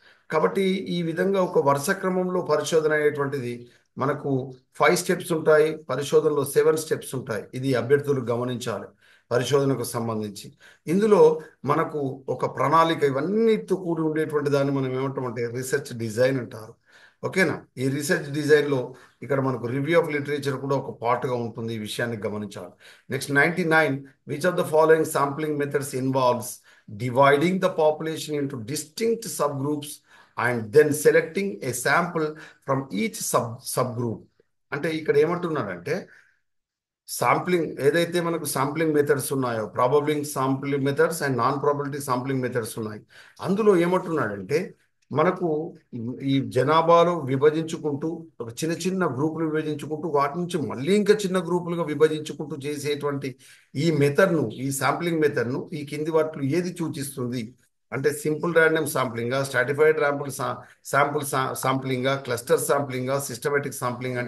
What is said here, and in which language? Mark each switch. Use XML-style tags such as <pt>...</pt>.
<te>కాబట్టి ఈ విధంగా ఒక వరుస క్రమంలో పరిశోధన అనేటువంటిది మనకు 5 స్టెప్స్ ఉంటాయి, పరిశోధనలో 7 స్టెప్స్ ఉంటాయి. ఇది అభ్యర్థులు గమనించాలి పరిశోధనకు సంబంధించి. ఇందులో మనకు ఒక ప్రణాళిక ఇవన్నీతో కూడి ఉండేటువంటి దాన్ని మనం ఏమంటామంటే రీసెర్చ్ డిజైన్ అంటారు. ఓకేనా? ఈ రీసెర్చ్ డిజైన్లో ఇక్కడ మనకు రివ్యూ ఆఫ్ లిటరేచర్ కూడా ఒక పార్ట్గా ఉంటుంది. ఈ విషయాన్ని గమనించాలి.</te> <en>Next 99, which of the following sampling methods involves dividing the population into distinct subgroups and then selecting a sample from each subgroup?</en> <te>అంటే ఇక్కడ ఏమంటున్నాడంటే సాంప్లింగ్ ఏదైతే మనకు సాంప్లింగ్ మెథడ్స్ ఉన్నాయో, ప్రాబబిలింగ్ sampling methods and non probability sampling methods ఉన్నాయి. అందులో ఏమంటున్నాడంటే మనకు ఈ జనాభాలో విభజించుకుంటూ ఒక చిన్న చిన్న గ్రూపులు విభజించుకుంటూ వాటి నుంచి మళ్ళీ ఇంకా చిన్న గ్రూపులుగా విభజించుకుంటూ చేసేటువంటి ఈ మెథడ్ను, ఈ సాంప్లింగ్ మెథడ్ను ఈ కింది వాటిలో ఏది సూచిస్తుంది అంటే simple random సాంప్లింగా, stratified sample సాంప్లింగా, cluster సాంప్లింగా, systematic sampling?</te>